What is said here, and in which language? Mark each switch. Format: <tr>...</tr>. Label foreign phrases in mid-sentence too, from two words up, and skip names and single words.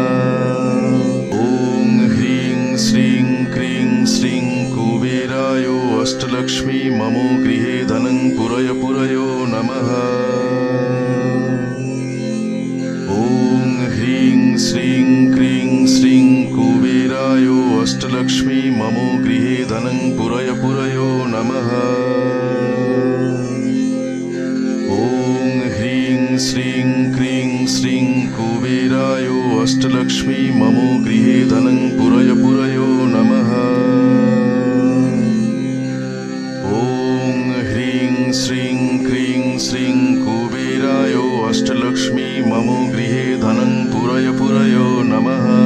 <sa>ওম হ্রিং শ্রীং ক্রিং শ্রীং কুবেরায় অষ্টলক্ষ্মী মম গৃহে ধনং পুরয় পুরয় নমঃ। ওম হ্রিং শ্রীং ক্রিং শ্রীং কুবেরায় অষ্টলক্ষ্মী ममो गृहे धनं पुरय पुरयो नमः। ॐ ह्रीं श्रीं क्रीं श्रीं कुबेराय अष्टलक्ष्मी ममो गृहे धनं पुरय पुरयो नमः। ॐ ह्रीं श्रीं क्रीं श्रीं कुबेराय अष्टलक्ष्मी ममो गृहे धनं पुरय पुरयो नमः।</sa>